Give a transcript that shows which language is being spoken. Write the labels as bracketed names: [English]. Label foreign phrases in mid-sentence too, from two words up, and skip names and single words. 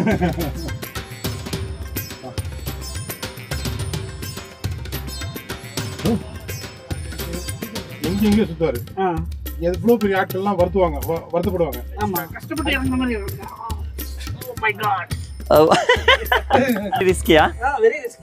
[Tamil] எங்க சுத்தாரு எவ்வளவு பெரிய ஆட்கள்லாம் வருத்தப்படுவாங்க ஆமா கஷ்டப்பட்டு இறங்குற மாதிரி இருக்கு। [English] Oh my God [Hindi] रिस्की हाँ [English] very risky.